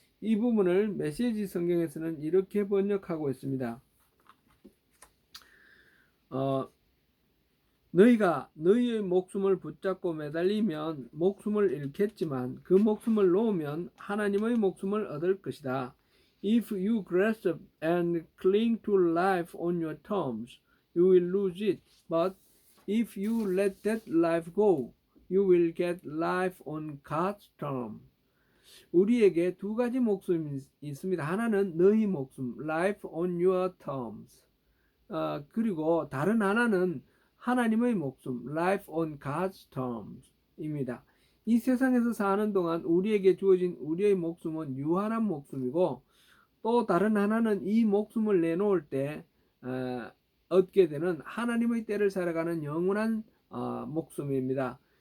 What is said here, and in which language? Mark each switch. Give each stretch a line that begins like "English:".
Korean: 이 부분을 메시지 성경에서는 이렇게 번역하고 있습니다. 너희가 너희의 목숨을 붙잡고 매달리면 목숨을 잃겠지만 그 목숨을 놓으면 하나님의 목숨을 얻을 것이다.
English: If you grasp and cling to life on your terms, you will lose it. But if you let that life go, you will get life on God's terms.
Korean: 우리에게 두 가지 목숨이 있습니다. 하나는 너희 목숨,
English: life on your terms.
Korean: 그리고 다른 하나는 하나님의 목숨,
English: life on God's terms
Korean: 입니다. 이 세상에서 사는 동안 우리에게 주어진 우리의 목숨은 유한한 목숨이고, 또 다른 하나는 이 목숨을 내놓을 때 얻게 되는 하나님의 때를 살아가는 영원한 목숨입니다.